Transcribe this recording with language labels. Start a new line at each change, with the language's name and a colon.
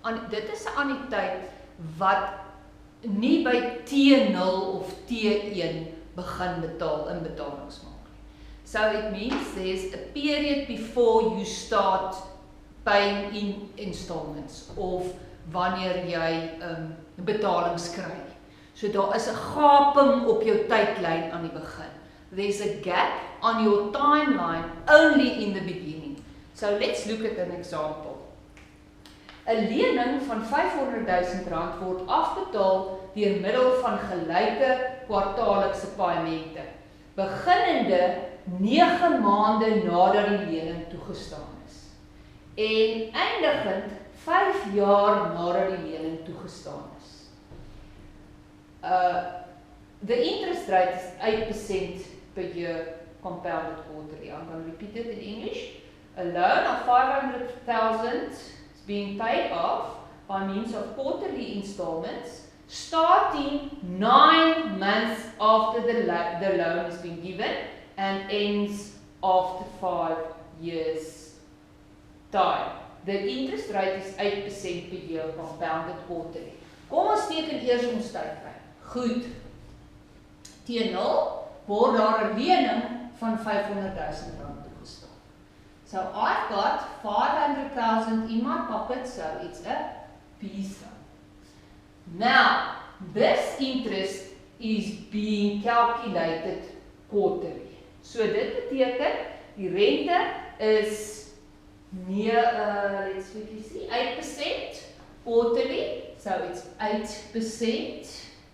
Afrikaans: Dit is 'n annuïteit wat nie by T0 of T1 begin inbetalings maak.
English: So it means there's a period before you start paying in installments of
Afrikaans: wanneer jy betalings kry. So daar is 'n gaping op jou tydlyn aan die begin.
English: There's a gap on your timeline only in the beginning. So let's look at an example.
Afrikaans: 'n Lening van R500,000 word afbetaal deur middel van gelyke kwartaallikse paaiemente, beginnende 9 maande nadat die lening toegestaan is en eindigend 5 jaar nadat die lening toegestaan is.
English: The interest rate is 8% per year compounded quarterly. I'm going to repeat it in English. A loan of $500,000 is being paid off by means of quarterly installments starting 9 months after the loan has been given and ends after 5 years time. The interest rate is 8% per year compounded quarterly.
Afrikaans: Kom ons teken eers ons tydlyn. Goed. T0 word daar 'n lening van R500,000 toegestaan.
English: So I've got 500,000 in my pocket, so it's a piece. Now, this interest is being calculated quarterly.
Afrikaans: So dit beteken die rente is
English: let's quickly see, 8% quarterly, so it's 8%.